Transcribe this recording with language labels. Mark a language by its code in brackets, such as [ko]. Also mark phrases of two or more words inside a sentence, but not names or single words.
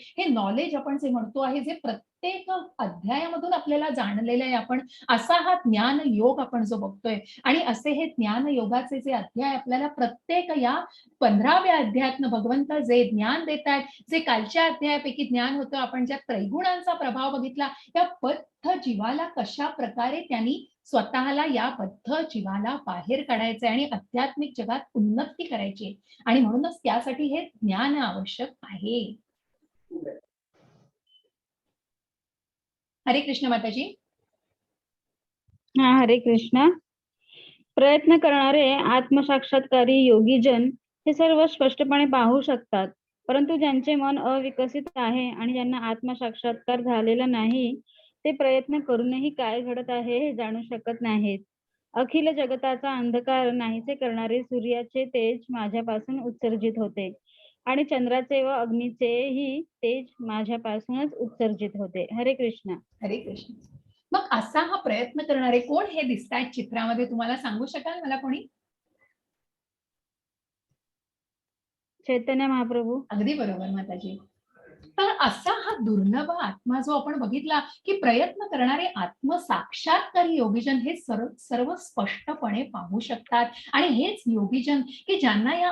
[mr] हे नॉलेज आपण जे म्हणतो आहे, जे प्रत्येक अध्यायामधून आपल्याला जाणलेलं आहे आपण, असा हा ज्ञान योग आपण जो बघतोय आणि असे हे ज्ञान योगाचे जे अध्याय आपल्याला प्रत्येक या 15व्या अध्यायातनं भगवंत जे ज्ञान देत आहेत, जे कालच्या अध्यायापैकी ज्ञान होतं, आपण ज्या त्रैगुणांचा प्रभाव बघितला, या बद्ध जीवाला कशा प्रकारे त्यांनी स्वतःला या बद्ध जीवाला बाहेर काढायचंय आणि आध्यात्मिक जगात उन्नती करायची आणि म्हणूनच त्यासाठी हे ज्ञान आवश्यक आहे. हरे कृष्ण माताजी. हा, हरे कृष्ण. प्रयत्न करणारे आत्मसाक्षात्कारी योगीजन हे सर्व स्पष्टपणे पाहू शकतात, परंतु ज्यांचे मन अविकसित आहे आणि ज्यांना आत्मसाक्षात्कार झालेला नाही ते प्रयत्न करूनही काय घडत आहे हे जाणू शकत नाहीत. अखिल जगताचा अंधकार नाहीसे करणारे सूर्याचे तेज माझ्यापासून उत्सर्जित होते आणि चंद्राचे व अग्नीचेही तेज माझ्यापासूनच उत्सर्जित होते. हरे कृष्ण. हरे कृष्ण. मग असा हा प्रयत्न करणारे कोण हे दिसतायत चित्रामध्ये, तुम्हाला सांगू शकाल मला कोणी? चैतन्य महाप्रभू. अगदी बरोबर माताजी. तर असा हा दुर्लभ आत्मा जो आपण बघितला की प्रयत्न करणारे आत्मसाक्षात्कारी योगीजन हे सर्व स्पष्टपणे पाहू शकतात आणि हेच योगीजन की ज्यांना या